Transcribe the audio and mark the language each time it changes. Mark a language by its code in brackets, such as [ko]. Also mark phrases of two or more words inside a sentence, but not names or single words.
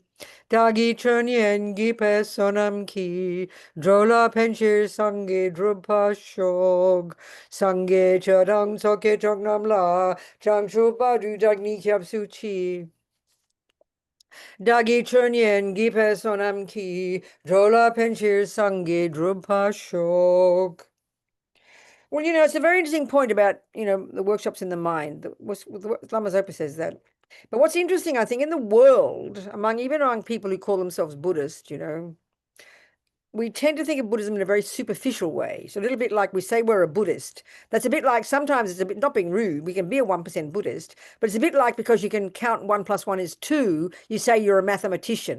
[bo] བདག་གིས་སྦྱིན་སོགས་བགྱིས་པའི་བསོད་ནམས་ཀྱིས་འགྲོ་ལ་ཕན་ཕྱིར་སངས་རྒྱས་འགྲུབ་པར་ཤོག. སངས་རྒྱས་ཆོས་དང་ཚོགས་ཀྱི་མཆོག་རྣམས་ལ་བྱང་ཆུབ་བར་དུ་བདག་ནི་སྐྱབས་སུ་མཆི. བདག་གིས་སྦྱིན་སོགས་བགྱིས་པའི་བསོད་ནམས་ཀྱིས་འགྲོ་ལ་ཕན་ཕྱིར་སངས་རྒྱས་འགྲུབ་པར་ཤོག. [en] Well, you know, it's a very interesting point about, you know, the workshops in the mind. Lama Zopa says that. But what's interesting, I think, in the world, even among people who call themselves Buddhist, you know, we tend to think of Buddhism in a very superficial way. So a little bit like we say we're a Buddhist. That's a bit like, sometimes it's a bit, not being rude, we can be a 1% Buddhist, but it's a bit like because you can count 1 + 1 is 2, you say you're a mathematician.